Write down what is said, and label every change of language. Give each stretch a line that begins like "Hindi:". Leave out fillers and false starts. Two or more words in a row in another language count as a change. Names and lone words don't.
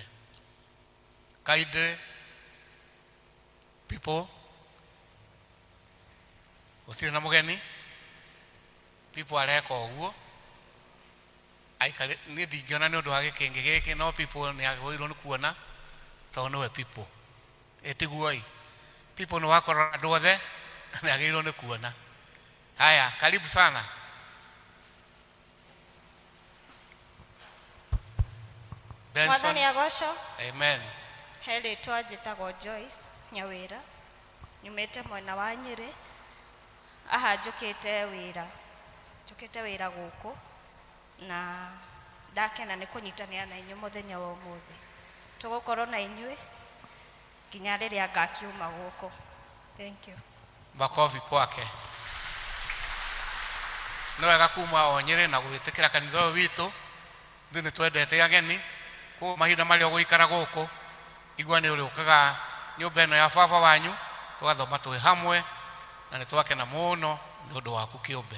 English: Kindly people,
Kikuyu: gutire na mugeni, people areka uguo aikare ni ndingiona ni undu wa gikingi giki, no people ni agwirwo ni kuona to no we people etiguoi people ni wakora andu othe ni agwirwo ni kuona.
Swahili: Haya, karibu sana.
Kikuyu: Mwathani agocwo. Amen. He rĩtwa njĩtagwo Joyce Nyawĩra, nyumĩte mwena wa Nyĩrĩ. Aha njũkĩte wĩra gũkũ, na ndakena nĩ kũnyitanĩra na inyuĩ mũthenya wa ũmũthĩ. Tũgũkorwo na inyuĩ nginya rĩrĩa ngakiuma gũkũ.
English: Thank you.
Swahili: Makofi kwake.
Kikuyu: Nĩ wega kuma o Nyĩrĩ na gwĩtĩkĩra kanitha ũyũ witũ. Ithuĩ nĩ twendete ageni, kwa mahinda marĩa ũgũikara gũkũ, igua nĩ ũrĩũkaga nyũmba ĩno ya baba wanyu, tũgathoma twĩ hamwe, na nĩ twakena mũno nĩ ũndũ waku kĩũmbe.